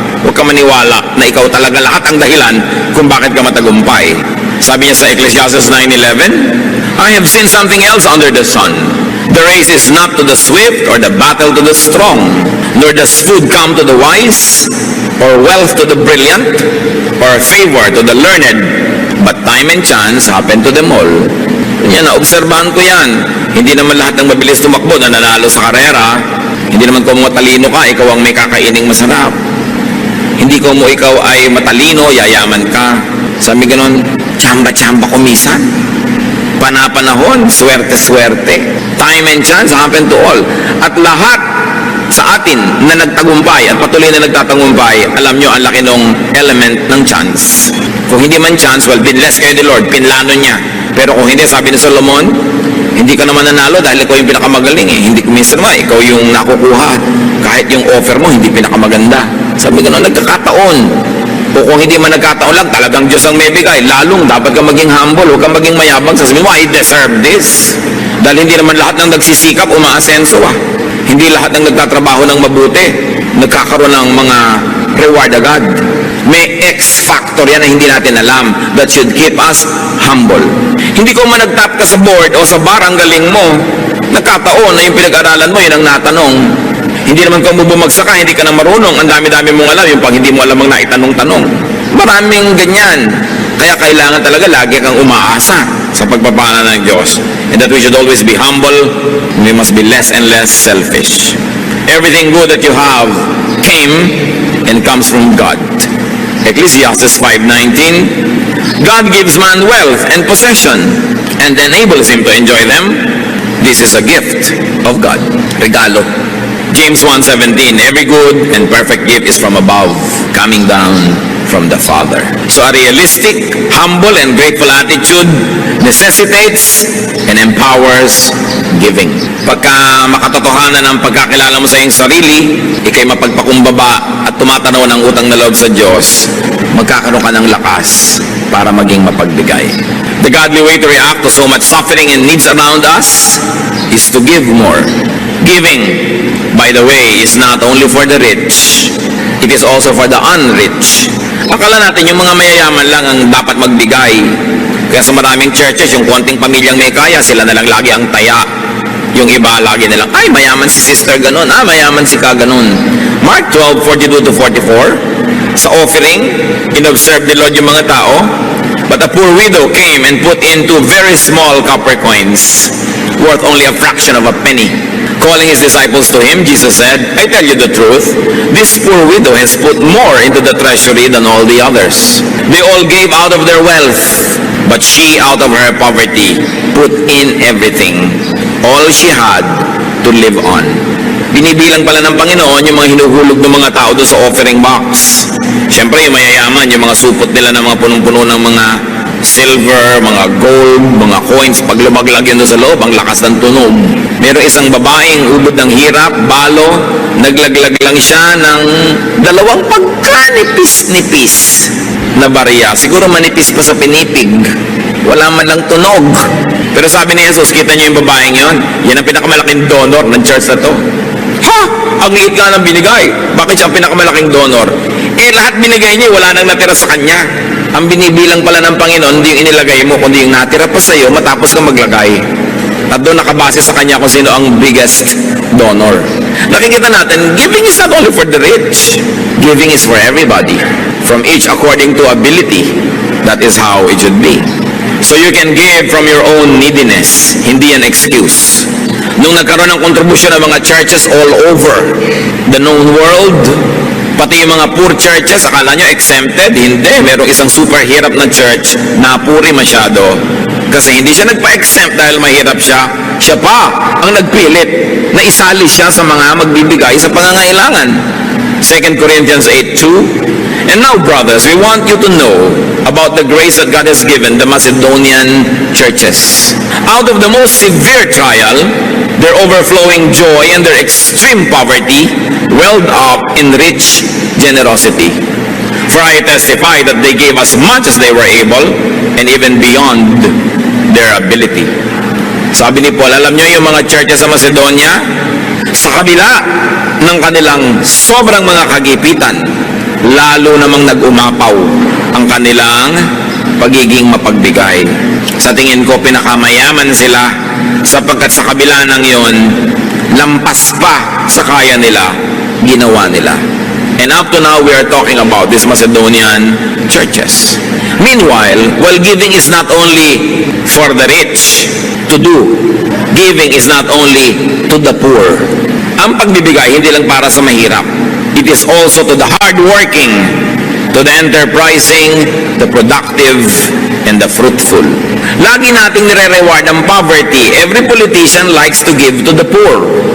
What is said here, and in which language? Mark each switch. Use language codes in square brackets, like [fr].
[tl] Huwag ka maniwala na ikaw talaga lahat ang dahilan kung bakit ka matagumpay. Sabi niya sa [en] Ecclesiastes 9:11, I have seen something else under the sun. The race is not to the swift or the battle to the strong, nor does food come to the wise, or wealth to the brilliant, or favor to the learned, but time and chance happen to them all. [tl] Yan, naobserbahan ko yan. Hindi naman lahat ng mabilis tumakbo na nanalo sa karera. Hindi naman kung matalino ka, ikaw ang may kakaining masarap. Hindi kung ikaw ay matalino, yayaman ka. Sabi ganon, tsamba-tsamba kumisan. Panapanahon, swerte-swerte. [en] Time and chance happen to all. [tl] At lahat sa atin na nagtagumpay at patuloy na nagtatagumpay, alam nyo, ang laki ng element ng chance. Kung hindi man chance, well, binless kayo ni Lord, pinlano niya. Pero kung hindi, sabi ni Solomon, hindi ka naman nanalo dahil ikaw yung pinakamagaling eh. Hindi, minsan nga, ikaw yung nakukuha. Kahit yung offer mo, hindi pinakamaganda. Sabi ko, nagkakataon. O kung hindi man nagkataon lang, talagang Diyos ang may bigay. Lalong, dapat ka maging humble, huwag ka maging mayabang. Sasabihin mo, [en] I deserve this. [tl] Dahil hindi naman lahat ng nagsisikap, umaasenso ah. Hindi lahat ng nagtatrabaho ng mabuti, nagkakaroon ng mga reward agad. May X factor yan na hindi natin alam [en] that should keep us humble. [tl] Hindi ko man nag-top ka sa board o sa bar, ang galing mo, nagkataon na yung pinag-aralan mo, yun ang natanong. Hindi naman ka bumagsak ka, hindi ka na marunong, ang dami-dami mong alam, yung pag hindi mo alam ang naitanong-tanong. Maraming ganyan. Kaya kailangan talaga lagi kang umaasa sa pagpapala ng Diyos. [en] And that we should always be humble, we must be less and less selfish. Everything good that you have came and comes from God. Ecclesiastes 5:19, God gives man wealth and possession and enables him to enjoy them. This is a gift of God. Regalo. James 1:17, every good and perfect gift is from above, coming down from the Father. So a realistic, humble, and grateful attitude necessitates and empowers giving. [tl] Pagka makatotohanan ang pagkakilala mo sa iyong sarili, ikay mapagpakumbaba at tumatanaw ng utang na loob sa Diyos, magkakaroon ka ng lakas para maging mapagbigay. [en] The godly way to react to so much suffering and needs around us is to give more. Giving, by the way, is not only for the rich, it is also for the unrich. [tl] Akala natin yung mga mayayaman lang ang dapat magbigay. Kaya sa maraming churches, yung konting pamilyang may kaya, sila na lang lagi ang taya. Yung iba lagi nilang, ay mayaman si sister ganun, mayaman si ka ganun. [en] Mark 12:42-44, [tl] sa offering, inobserve ni Lord yung mga tao, [en] but a poor widow came and put in 2 very small copper coins, worth only a fraction of a penny. Calling his disciples to him, Jesus said, I tell you the truth, this poor widow has put more into the treasury than all the others. They all gave out of their wealth, but she, out of her poverty, put in everything, all she had to live on. [tl] Binibilang pala ng Panginoon yung mga hinuhulog ng mga tao doon sa offering box. Siyempre, yung mayayaman, yung mga supot nila ng mga punong-puno ng mga silver, mga gold, mga coins, pag lumaglag yun doon sa loob, ang lakas ng tunog. Meron isang babaeng ubod ng hirap, balo, naglaglag lang siya ng 2 pagkanipis-nipis na barya. Siguro manipis pa sa pinipig. Wala man lang tunog. Pero sabi ni Jesus, kita niyo yung babaeng yon? Yan ang pinakamalaking donor ng church na to. Ha? Ang liit nga ng binigay. Bakit siya ang pinakamalaking donor? Lahat binigay niya, wala nang natira sa kanya. Ang binibilang pala ng Panginoon, hindi yung inilagay mo, kundi yung natira pa sa'yo, matapos ka maglagay. At doon nakabase sa kanya kung sino ang biggest donor. Nakikita natin, [en] giving is not only for the rich. Giving is for everybody. From each according to ability. That is how it should be. So you can give from your own neediness. [tl] Hindi yan excuse. Nung nagkaroon ng kontribusyon ng mga churches [en] all over the known world, [tl] pati yung mga poor churches, akala nyo exempted? Hindi. Merong isang super hirap na church na puri masyado. Kasi hindi siya nagpa-exempt dahil mahirap siya. Siya pa ang nagpilit na isali siya sa mga magbibigay sa pangangailangan. [en] 2 Corinthians 8:2. And now, brothers, we want you to know about the grace that God has given the Macedonian churches. Out of the most severe trial, their overflowing joy and their extreme poverty welled up in rich generosity. For I testify that they gave as much as they were able and even beyond their ability. [tl] Sabi ni Paul, alam nyo yung mga churches sa Macedonia, sa kabila ng kanilang sobrang mga kagipitan, lalo namang nag-umapaw ang kanilang pagiging mapagbigay. Sa tingin ko, pinakamayaman sila sapagkat sa kabila ng yon, lampas pa sa kaya nila, ginawa nila. [en] And up to now, we are talking about these Macedonian churches. Meanwhile, while giving is not only for the rich to do, giving is not only to the poor. [tl] Ang pagbibigay, hindi lang para sa mahirap. [en] It is also to the hardworking, to the enterprising, the productive, and the fruitful. [tl] Lagi nating nire-reward ang poverty. [en] Every politician likes to give to the poor.